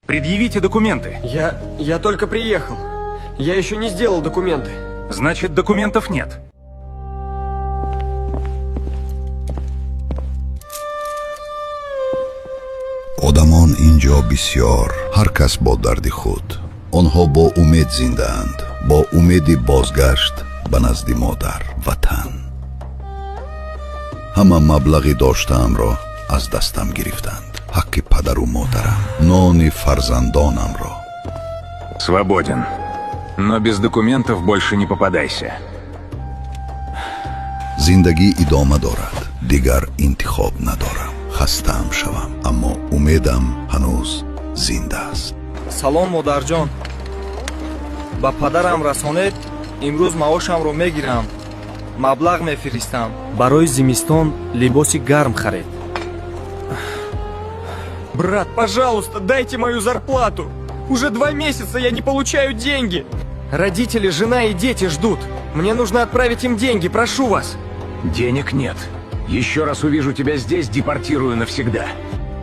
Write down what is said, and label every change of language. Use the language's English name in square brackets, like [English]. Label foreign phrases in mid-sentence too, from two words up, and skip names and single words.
[Russian] Предъявите документы. Я только приехал. Я еще не сделал документы. Значит, документов нет. [Tajik] одамон инҷо бисёр, ҳар кас бо дарди худ. онҳо бо умед зиндаанд, бо умеди бозгашт ба назди модар ватан. ҳама маблағи доштаамро аз дастам гирифтанд. ҳаққи падару модарам, нони фарзандонамро. [Russian] Свободен. Но без документов больше не попадайся. [Tajik] зиндагӣ идома дорад, дигар интихоб надорам. хастаам шавам, аммо умедам ҳанӯз зинда аст. Салом модарҷон. Ба падарам расонед, имрӯз маошамро мегирам. Маблағ мефиристам. Барои зимистон либоси гарм харед. [Russian] Брат, пожалуйста, дайте мою зарплату. Уже 2 месяца я не получаю деньги. Родители, жена и дети ждут. Мне нужно отправить им деньги, прошу вас. Денег нет. Еще раз увижу тебя здесь, депортирую навсегда.